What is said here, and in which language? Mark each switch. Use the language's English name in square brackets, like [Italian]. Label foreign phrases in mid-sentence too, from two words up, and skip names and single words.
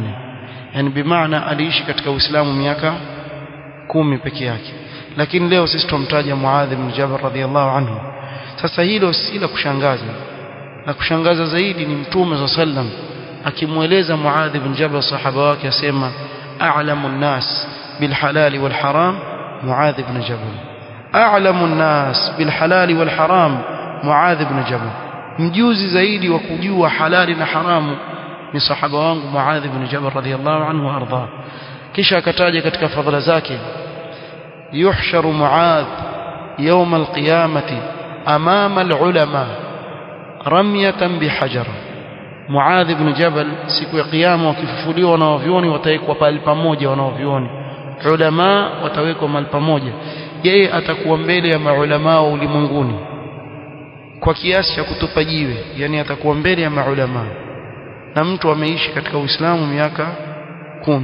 [Swahili] Yani bimaana aliishi katika Uislamu miaka 10 peke yake. Lakini leo sisi tumtaja Muadh ibn Jabal [Arabic] رضي الله عنه. [Swahili] Sasa hilo si la kushangaza, na kushangaza zaidi ni Mtume sallam akimweleza Muadh ibn Jabal sahaba wake, asema [Arabic] أعلم الناس بالحلال والحرام [Swahili] Muadh ibn Jabal. [Arabic] أعلم الناس بالحلال والحرام [Swahili] Muadh ibn Jabal, mjuzi zaidi wa kujua halali na haramu ni sahaba wangu Muadh ibn Jabal [Arabic] رضي الله عنه أرضى. [Swahili] Kisha akataja katika fadhila zake, [Arabic] yuhsharu Muadh يوم القيامة أمام العلماء رمية بحجر. [Swahili] Muadh ibn Jabal siku ya kiyama wakifufuliwa wanaovioni watawekwa pale pamoja, wanaovioni ulama watawekwa mahali pamoja, yeye atakuwa mbele ya maulama wa ulimwenguni kwa kiasi cha kutupa jiwe, yani atakuwa mbele ya maulama, na mtu ameishi katika Uislamu miaka 10.